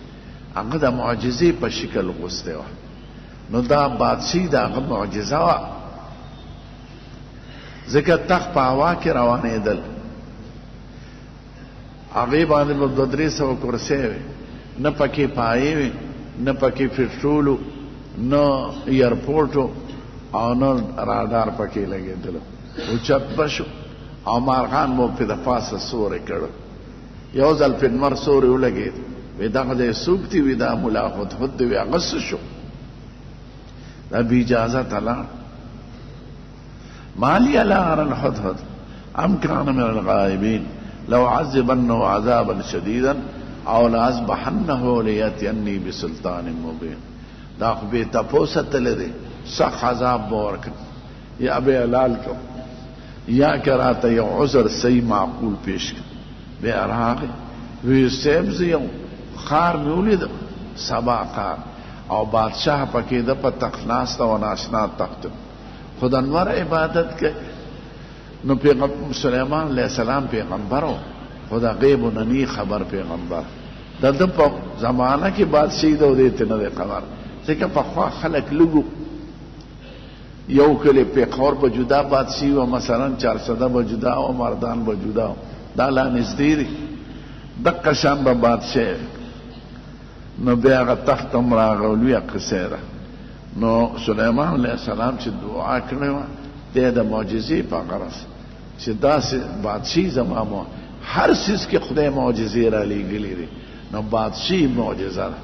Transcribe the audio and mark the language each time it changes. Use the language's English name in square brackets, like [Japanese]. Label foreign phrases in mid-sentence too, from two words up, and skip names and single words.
[Pashto] هغه د معجزې په شکل غوستې وه، نو دا بادشي د هغه معجزه وه، ځکه تخت په هوا کې روانېدل، هغې باندې به 200-300 کرسۍ وې، نه پکې پایې وې، نه پکې پټرولو، نه ایرپورټو، او نه رادار پکې لګېدلو. اوچت به شو او مارغان مو پې د پاسه سوری کړو، یو ځل پې لمر سوری ولګېد، وی دغه دی څوک دي؟ وی دا ملا هدهد دی. وی هغه څه شو؟ دا بې اجازته لاړ. [Arabic] ما لي لا أرى الهدهد أم كان من الغائبين لو عذبنه عذابا شديدا او لأذبحنه ليأتيني بسلطان مبين. [Pashto] دا خو بې تپوسه تللی دی، سخت عذاب به ورکړم یا به حلال کړم یا که راته یو عذر صحیح معقول پیش کړم. بیا راغی وی صاحب زه یو خار مې ولیده، سبا خار، او بادشاه پکې ده په تخت ناسته و ناشنا تخت، خو د انور عبادت کوي. نو پیغمبر سلیمان [Arabic] علیہ السلام [Pashto] پیغمبر و، خو د غیب نه نی خبر پیغمبر، د ده په زمانه کې بادشاهي ده او دې ته نه دی خبر، ځکه پخوا خلک لږو، یو کلی پیښور به جدا بادشاهي وه، مثلا 400 به جدا و، مردان به جدا و، دا لا نږدې دي، دقه شان به بادشاه. نو بیا هغه تخت هم راغی، لویه قصه ده. نو سلیمان [Arabic] علیه السلام [Pashto] چې دعا کړې وه دی د معجزې په غرض چې داسې بادشاهي زما مو هر څیز کې خدای معجزې را لېږلي دي، نو بادشاهي معجزه ده.